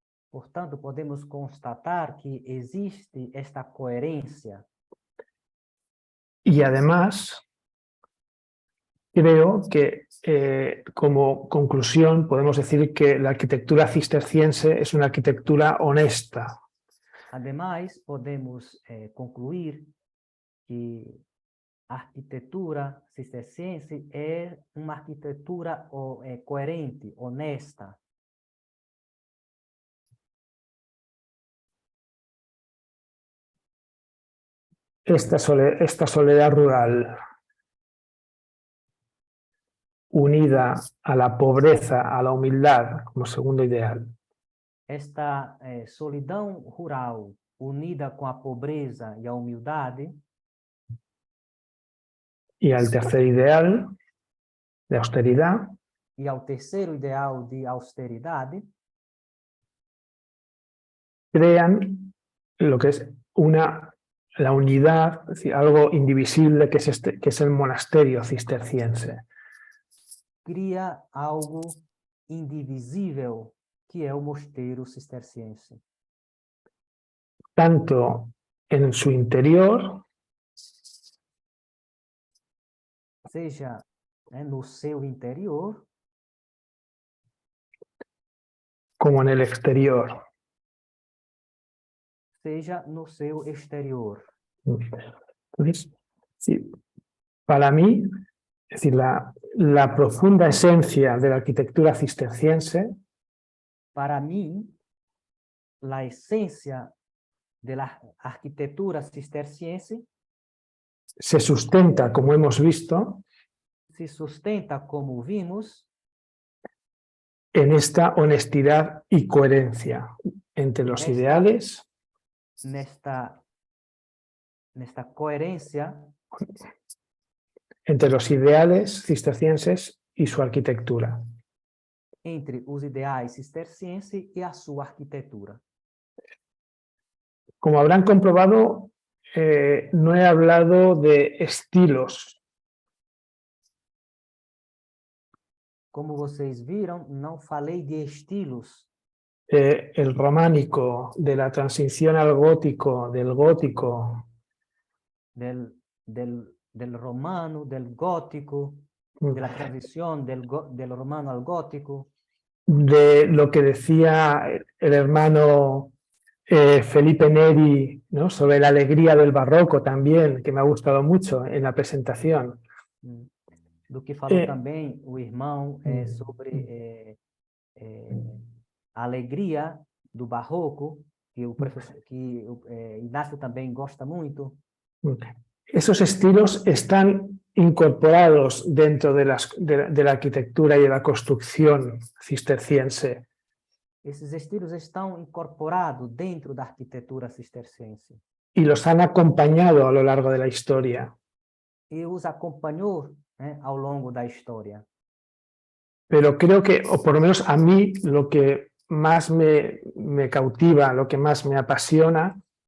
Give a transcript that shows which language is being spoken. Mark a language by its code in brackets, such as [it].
[pt] Portanto, podemos constatar que existe esta coerência. [es] y además creo que como conclusión podemos decir que la arquitectura cisterciense es una arquitectura honesta. [pt] Ademais, podemos concluir que a arquitetura cisterciense é uma arquitetura coerente, honesta. [es] Esta soledad rural unida a la pobreza, a la humildad como segundo ideal, [pt] Esta solidão rural unida com a pobreza e a humildade, [es] y al tercer ideal de austeridad, [pt] e ao terceiro ideal de austeridade, [es] crean lo que es la unidad, es decir, algo indivisible que es el monasterio cisterciense. [pt] cria algo indivisível, que é o mosteiro cisterciense. [es] Tanto en su interior, [pt] Seja no seu interior, [es] como en el exterior. [pt] seja no seu exterior. [es] Entonces, sí, para mí, es decir, la profunda esencia de la arquitectura cisterciense [pt] Para mim, a essência da arquitetura cisterciense [es] se sustenta, como hemos visto, [pt] se sustenta, como vimos, [es] en esta honestidad y coherencia entre los ideales [pt] nesta coerência [es] entre los ideales cistercienses y su arquitectura. [pt] entre os ideais cistercienses e a sua arquitetura. [es] Como habrán comprobado, no he hablado de estilos. [pt] Como vocês viram, não falei de estilos. [es] El románico, de la transición al gótico, del gótico. Del romano, del gótico, de la transición del romano al gótico. De lo que decía el hermano Felipe Neri, ¿no?, sobre la alegría del barroco también, que me ha gustado mucho en la presentación. [pt] Do que falou também o irmão sobre a alegria do barroco, que o professor, Inácio também gosta muito. [es] Esos estilos están incorporados dentro de la arquitectura y de la construcción cisterciense. [pt] Esses estilos estão incorporados dentro da arquitetura cisterciense. [es] Y los han acompañado a lo largo de la historia. [pt] E os acompanhou, né, ao longo da história. [es] Pero creo que, o por lo menos a mí, lo que más me cautiva, lo que más me apasiona,